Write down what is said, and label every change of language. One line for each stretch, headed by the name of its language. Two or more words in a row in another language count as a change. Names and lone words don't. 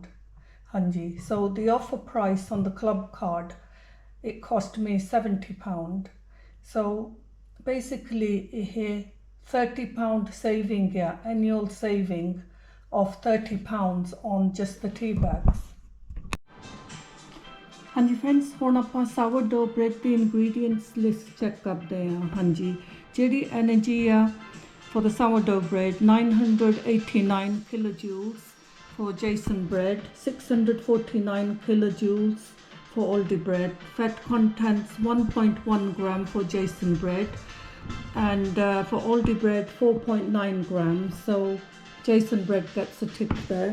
English: Hanji, so the offer price on the club card, it cost me £70. So basically here £30 saving, annual saving of £30 on just the tea bags.
Punjabi: ਹਾਂਜੀ ਫਰੈਂਡਸ, ਹੁਣ ਆਪਾਂ
English: sourdough bread
Punjabi: ਦੀ
English: ingredients list
Punjabi: ਚੈੱਕ ਕਰਦੇ ਹਾਂ। ਹਾਂਜੀ, ਜਿਹੜੀ
English: energy ਆ for the sourdough bread, 989 kilojoules for Jason bread, 649 kilojoules for Aldi bread. Fat contents 1.1 gram for Jason bread, and for Aldi bread 4.9 grams, so Jason bread gets a tick there.